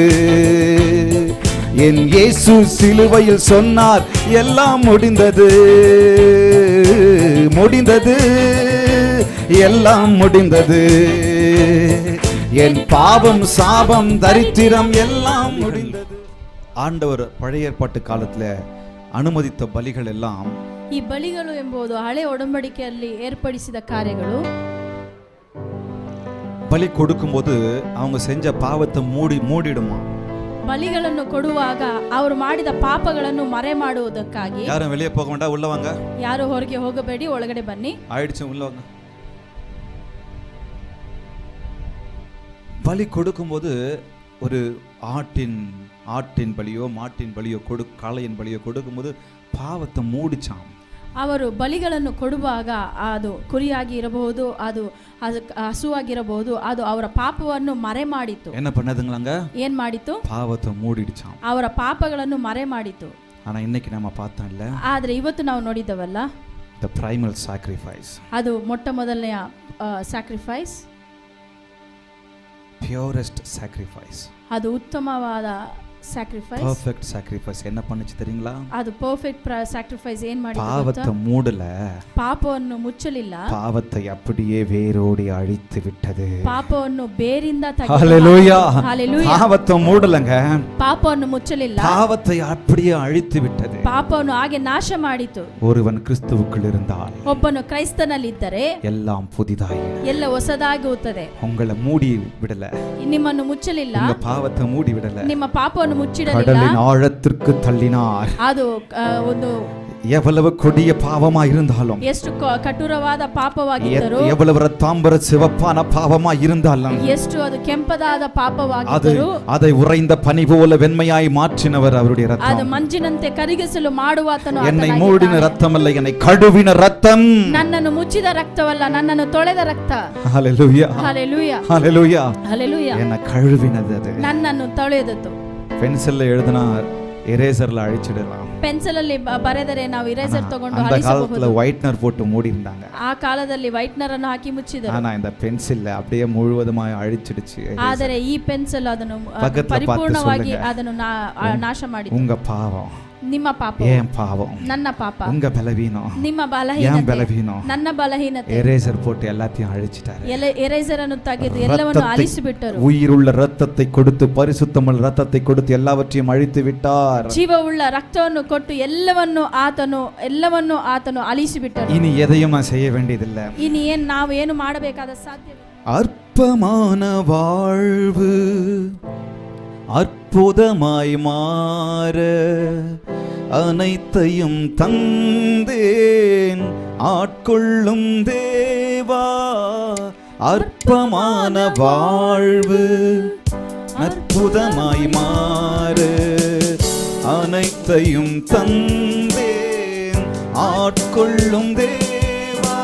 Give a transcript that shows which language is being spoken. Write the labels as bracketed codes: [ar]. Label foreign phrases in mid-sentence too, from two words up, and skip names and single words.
[ta] என் இயேசு சிலுவையில் சொன்னார் எல்லாம் முடிந்தது. முடிந்தது, எல்லாம் முடிந்தது. என் பாவம் சாபம் தரித்திரம் எல்லாம் முடிந்தது. ஆண்டவர் பழைய ஏற்பாட்டு காலத்துல [kn] ಅನುಮೋದಿತ ಬಲಿಗಳೆಲ್ಲಾಂ ಈ ಬಲಿಗಳು ಎಂಬುದು ಹಳೆ ಒಡಂಬಡಿಕೆಯಲ್ಲಿ ಏರ್ಪಡಿಸಿದ ಕಾರ್ಯಗಳು. [ta] பலி கொடுக்கும்போது அவங்க செஞ்ச பாவத்தை மூடிடுமா. [kn] ಬಲಿಗಳನ್ನು ಕೊಡುವಾಗ ಅವರು ಮಾಡಿದ ಪಾಪಗಳನ್ನು ಮರೆ ಮಾಡುವುದಕ್ಕಾಗಿ [ta] யாரும் வெளியே போக வேண்டாம், உள்ள வாங்க. [kn] ಯಾರು ಹೊರಗೆ ಹೋಗಬೇಡಿ, ಒಳಗಡೆ ಬನ್ನಿ. [ta] ஆயிடுச்சு, உள்ள வாங்க. பலி கொடுக்கும்போது ஒரு ஆட்டின் பலியோ மாட்டின் பலியோ காளையின் பலியோ கொடுக்கும்போது பாவத்தை மூடிச்சான். [kn] ಅವರು ಬಲಿಗಳನ್ನು ಕೊಡುವಾಗ ಅದು ಕುರಿಯಾಗಿ ಇರಬಹುದು, ಅದು ಹಸುವಾಗಿರಬಹುದು, ಅದು ಅವರ ಪಾಪವನ್ನು ಮರೆ ಮಾಡಿತು. [ta] என்ன பண்ணதுங்களாங்க? [kn] ಏನ್ ಮಾಡಿತು? [ta] பாவத்தை மூடிடுச்சாம். [kn] ಅವರ ಪಾಪಗಳನ್ನು ಮರೆ ಮಾಡಿತು. [ta] ஆனா இன்னைக்கு நம்ம பார்த்தோம் இல்ல, [kn] ಆದ್ರೆ ಇವತ್ತು ನಾವು ನೋಡಿದವಲ್ಲ, [en] the primal sacrifice, [kn] ಅದು ಮೊಟ್ಟ ಮೊದಲನೆಯ ಸ್ಯಾಕ್ರಿಫೈಸ್, [en] purest sacrifice, [kn] ಅದು ಉತ್ತಮವಾದ ಸ್ಯಾಕ್ರಿಫೈಸ್, [en] perfect sacrifice. [ta] என்ன பண்ணுச்சு தெரியுங்களா? [kn] ಅದು [en] perfect sacrifice [kn] ಏನ್ ಮಾಡಿತು? [ta] பாவத்தை மூடல, [kn] ಪಾಪವನ್ನು ಮುಚ್ಚಲಿಲ್ಲ, [ta] பாவத்தை அப்படியே வேரோடி அழித்து விட்டது. [kn] ಪಾಪವನ್ನು ಬೇರಿಂದ [ta] ஹalleluya. ஹalleluya. பாவத்தை மூடலங்க, [kn] ಪಾಪವನ್ನು ಮುಚ್ಚಲಿಲ್ಲ, [ta] பாவத்தை அப்படியே அழித்து விட்டது. [kn] ಪಾಪವನ್ನು ಹಾಗೆ ನಾಶ ಮಾಡಿತು. [ta] ஒருவன் கிறிஸ்துவுக்குள் இருந்தால் [kn] ಒಬ್ಬನು ಕ್ರೈಸ್ತನಲ್ಲಿದ್ದರೆ [ta] எல்லாம் புதிதாய், [kn] ಎಲ್ಲ ಹೊಸದಾಗುತ್ತದೆ. [ta] உங்களை மூடி விடல, [kn] ನಿಮ್ಮನ್ನು ಮುಚ್ಚಲಿಲ್ಲ, [ta] உங்க பாவத்தை மூடி விடல, [kn] ನಿಮ್ಮ ಪಾಪವನ್ನು ಮುಚ್ಚಿಡಲಿಲ್ಲ, [ta] கடலின் ஆழத்திற்கு தள்ளினார். [kn] ಅದು ಒಂದು [ta] எவ்வளவு கொடிய பாவமா இருந்தாலும், [kn] ಎಷ್ಟು ಕಠೋರವಾದ ಪಾಪವಾಗಿದ್ದರೂ, [ta] எவ்வளவு ரத்தாம்பர சிவப்பான பாவமா இருந்தாலும், [kn] ಎಷ್ಟು ಅದು ಕೆಂಪದಾದ ಪಾಪವಾಗಿದ್ದರೂ [ta] அதை உறைந்த பனி போல வெண்மையாய் மாற்றினவர் அவருடைய [kn] ಅದು [ta] ரத்தம். [kn] ಮಂಜಿನಂತೆ ಕರಗಿಸಲು ಮಾಡುವಾತನು [ta] என்னை மூடின ரத்தமல்ல, என்னை கழுவின ரத்தம். [kn] ನನ್ನನ್ನು ಮುಚ್ಚಿದ ರಕ್ತವಲ್ಲ, ನನ್ನನ್ನು ತೊಳೆದ ರಕ್ತ. [ta] ஹalleluya, [kn] ಹಲ್ಲೆಲೂಯಾ, [ta] ஹalleluya. [kn] ಹಲ್ಲೆಲೂಯಾ. [ta] என்னை கழுவினது அது. [kn] ನನ್ನನ್ನು ತೊಳೆದದ್ದು. [ta] பென்சில்ல எழுதினா எரேசர்ல அழிச்சிடலாம். [kn] ಪೆನ್ಸಿಲ್ ಅಲ್ಲಿ ಬರೆದರೆ ನಾವು ಇರೇಸರ್ ತಗೊಂಡು [ta] அந்த காலத்துல [kn] ಅಳಿಸಬಹುದು. [ta] ஒயிட்னர் போட்டு மூடி இருந்தாங்க. [kn] ಆ ಕಾಲದಲ್ಲಿ ವೈಟ್ನರ್ ಅನ್ನು ಹಾಕಿ ಮುಚ್ಚಿದರು. [ta] ஆனா இந்த பென்சில்ல அப்படியே முழுவதுமாய் அழிச்சிடுச்சு. [kn] ಆದರೆ ಈ ಪೆನ್ಸಿಲ್ ಅದನ್ನು [ta] பக்கத்துல பார்த்து [kn] ಪರಿಪೂರ್ಣವಾಗಿ [ta] சொல்லுங்க, [kn] ಅದನ್ನು ನಾಶ ಮಾಡಿತು. [ta] உங்க பாவம், [kn] ನಿಮ್ಮ ಪಾಪ, [ta] ஏன் பாவம், [kn] ನನ್ನ ಪಾಪ, [ta] உங்க பலவீனம், [kn] ನಿಮ್ಮ [ta] ஏன் [kn] ಬಲಹೀನತೆ, [ta] பலவீனம், [kn] ನನ್ನ ಬಲಹೀನತೆ. [ta] எரேசர் போட்டு எல்லாத்தையும் அழிச்சிட்டாரு. [kn] ಎರೇಸರ್ ಅನ್ನು ತೆಗೆದು ಎಲ್ಲವನ್ನು ಅಳಿಸಿಬಿಟ್ಟರು. [ta] உயிருள்ள ரத்தத்தை கொடுத்து, பரிசுத்தமுள்ள ரத்தத்தை கொடுத்து எல்லாவற்றையும் அழித்து விட்டார். [kn] ಜೀವವುಳ್ಳ ರಕ್ತವನ್ನು ಕೊಟ್ಟು ಎಲ್ಲವನ್ನು ಆತನು ಅಳಿಸಿಬಿಟ್ಟರು. [ta] இனி எதையும் நான் செய்ய வேண்டியதில்லை. [kn] ಇನ್ನು ನಾವು ಏನು ಮಾಡಬೇಕಾದ ಸಾಧ್ಯವಿಲ್ಲ. [ta] அற்பமான வாழ்வு அற்புதமாய் மாற அனைத்தையும் தந்தேன் ஆட்கொள்ளும் தேவா. அற்பமான வாழ்வு அற்புதமாய் மாற அனைத்தையும் தந்தேன் ஆட்கொள்ளும் தேவா.